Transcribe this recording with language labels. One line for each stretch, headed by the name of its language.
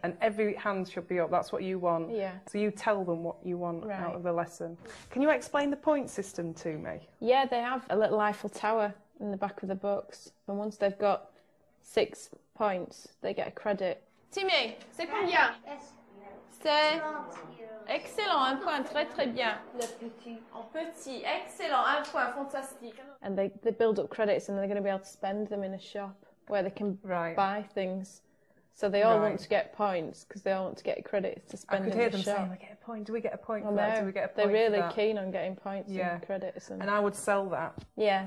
English: And every hand should be up. That's what you want. Yeah. So you tell them what you want Right. out of the lesson. Can you explain the point system to me? Yeah, they have a little Eiffel Tower in the back of the books. And once they've got 6 points, they get a credit.
French: Timmy, c'est combien? C'est excellent, un point, très très bien. Le petit. En petit, excellent, un point, fantastique.
English: And they build up credits and they're going to be able to spend them in a shop where they can buy things. So they all want to get points because they all want to get credits to spend in the shop. I could hear them saying, we get a point, do we get a point for Well, that? no, Do we get a point they're really for that? keen on getting points and credits. And I would sell that. Yeah.